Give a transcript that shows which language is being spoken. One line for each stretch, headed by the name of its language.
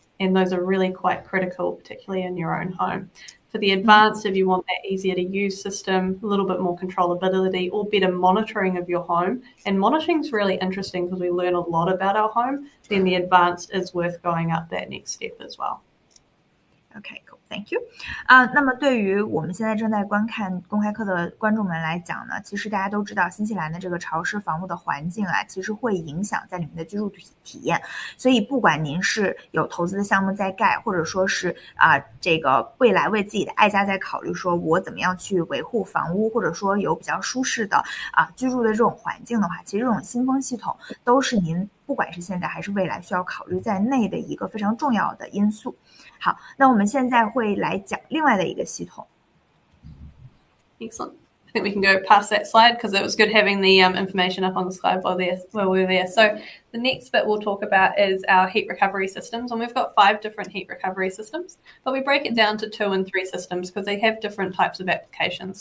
English: And those are really quite critical, particularly in your own home. For the advanced, if you want that easier to use system, a little bit more controllability or better monitoring of your home, and monitoring is really interesting because we learn a lot about our home, then the advanced is worth going up that next step as well. Okay, cool. Thank you.
Chinese: 那么对于我们现在正在观看公开课的观众们来讲呢，其实大家都知道新西兰的这个潮湿房屋的环境啊，其实会影响在你们的居住体验。所以不管您是有投资的项目在盖，或者说是这个未来为自己的爱家在考虑说我怎么样去维护房屋，或者说有比较舒适的居住的这种环境的话，其实这种新风系统都是您不管是现在还是未来需要考虑在内的一个非常重要的因素。好，那我们现在会来讲另外的一个系统。
English: Excellent. I think we can go past that slide because it was good having the information up on the slide while we were there. So the next bit we'll talk about is our heat recovery systems, and we've got 5 different heat recovery systems, but we break it down to 2 and 3 systems because they have different types of applications.